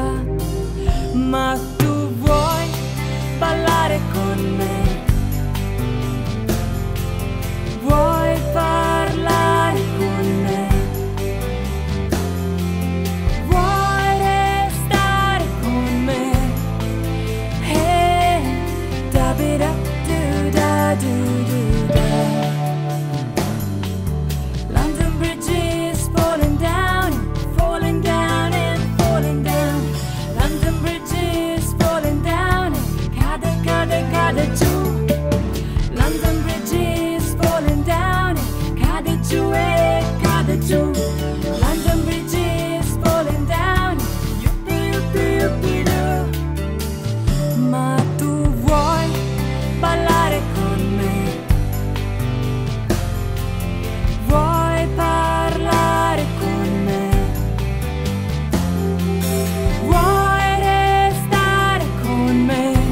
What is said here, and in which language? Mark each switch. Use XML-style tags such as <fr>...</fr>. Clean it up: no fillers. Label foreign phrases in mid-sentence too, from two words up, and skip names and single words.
<it>Ma tu vuoi ballare con me, vuoi parlare con me, vuoi restare con me. Hey, da bi da do da do do da.</it> <en>London Bridge is falling down, falling down and falling down. London Bridge is falling down,</en> <it>cade, cade, cade giù.</it> <en>London Bridge is falling down,</en> <it>cade giù e cade giù.</it> <en>London Bridge is falling down, yuppie, yuppie, yuppie doo.</en> <it>Ma tu vuoi ballare con me, vuoi parlare con me, vuoi restare con me.</it>